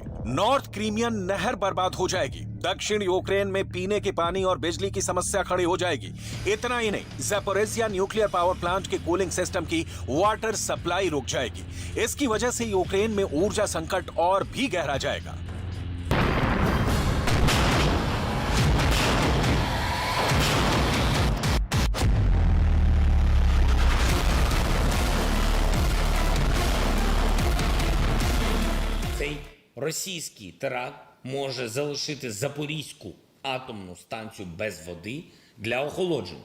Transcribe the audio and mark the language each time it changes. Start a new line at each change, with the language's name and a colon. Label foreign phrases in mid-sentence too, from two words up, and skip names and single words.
Hindi: नॉर्थ क्रीमियन नहर बर्बाद हो जाएगी। दक्षिण यूक्रेन में पीने के पानी और बिजली की समस्या खड़ी हो जाएगी। इतना ही नहीं, ज़ैपोरिज़िया न्यूक्लियर पावर प्लांट के
English: cooling system
Hindi: की
English: water supply
Hindi: रुक जाएगी। इसकी वजह से यूक्रेन में ऊर्जा संकट और भी गहरा जाएगा।
Ukrainian: Цей російський теракт може залишити Запорізьку атомну станцію без води для охолодження.